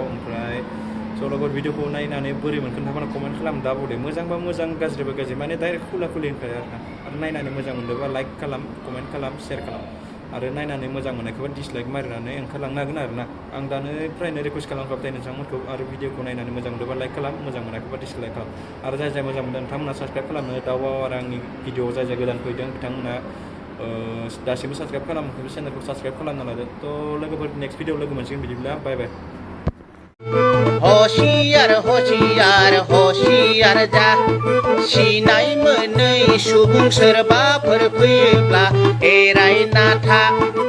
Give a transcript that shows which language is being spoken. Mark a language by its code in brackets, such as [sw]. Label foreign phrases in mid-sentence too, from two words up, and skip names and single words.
[brx] ओमफ्राय स' लोगोफोर भिडिअखौ नायनानै बोरै मोनखो नोंथांमोना कमेन्ट खालाम दा बदे मोजांबा मोजां गाज्रिबा गाज्रि माने डाइरेक्ट खुला होनखायो आरोना आरो नायनानै मोजां मोनदोंबा लाइक खालाम कमेन्ट खालाम शेयार खालाम आरो नायनानै मोजां मोननायखौबा डिसलाइक मारिनानै ओंखारलांनो हागोन आरोना आं दानिफ्रायनो रिकुवेस्ट खालामखाबाय नोंथांमोनखौ आरो भिडिअखौ नायनानै मोजां मोनदोंबा लाइक खालाम मोजां मोनाखैबा डिसलाइक खालाम आरो जाय मोजां मोनदों नोंथांमोना साबस्क्राइब खालामनो दाउआव आरो आंनि भिडिअआव जाय गोदान फैदों बिथांमोना दासिमबो साबस्क्राइब खालामाखैबा चेनेलखौ साबस्क्राइब खालामना लादो थ' लोगोफोर नेक्स्ट भिडिअआव लोगो मोनसिगोन बिदिब्ला [en] bye bye [brx] होशियार होशियार होशियार जा सिनाय मोनै सुबुं सोरबाफोर फैयोब्ला एरायना था